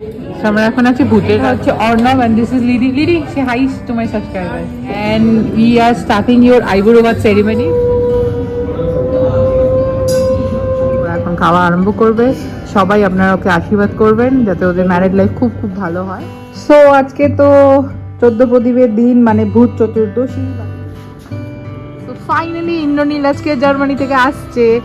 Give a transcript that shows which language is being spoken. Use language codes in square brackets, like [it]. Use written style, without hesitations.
[bn] So আমরা এখন আছি ভূতের হচ্ছে Arnab [en] and this is Lidi. Lidi, say hi to my subscribers. And we are starting your eyebrow bath ceremony. [bn] ওরা এখন খাওয়া আরম্ভ করবে। সবাই আপনারা ওকে আশীর্বাদ করবেন যাতে ওদের ম্যারেড লাইফ খুব খুব ভালো হয়। সো আজকে তো 14 প্রদীপের দিন, মানে ভূত চতুর্দশী। তো ফাইনালি ইন্দ্রনীল আজকে জার্মানি থেকে আসছে।